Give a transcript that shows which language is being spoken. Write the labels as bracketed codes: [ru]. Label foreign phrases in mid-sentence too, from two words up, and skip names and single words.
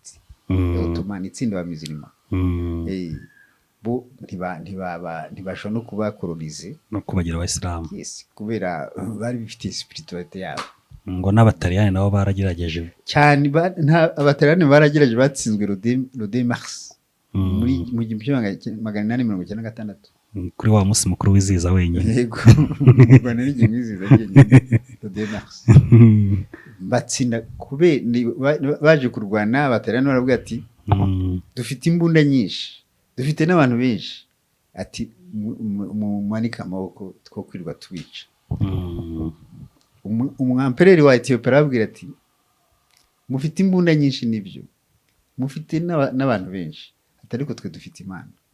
[rw] Ottoman itsinda abamizirima. Bo ntibashobora no kubakolonize no kubagira Abayisilamu. Yes, kubera bari bifite spirituality yabo. Ngo n'Abataliyani nabo baragerageje cyane. Abataliyani baragerageje batsinzwe [fr] le mars [rw] muri mu 1896 kuri wa munsi mukuru wizihiza wenyine. Yego. Rwanda ni wizihiza wenyine [fr] le mars. [rw] Batsinda kube baje kurwana. Abataliyani baravuga ati dufite imbunda nyinshi, dufite n'abantu benshi, ati mu manika amaboko two kwirwa tubica. Umwampereri wa Ethiopia arabwira ati mufite imbunda nyinshi nibyo, mufite n'abantu benshi, atari ko twe dufite Imana.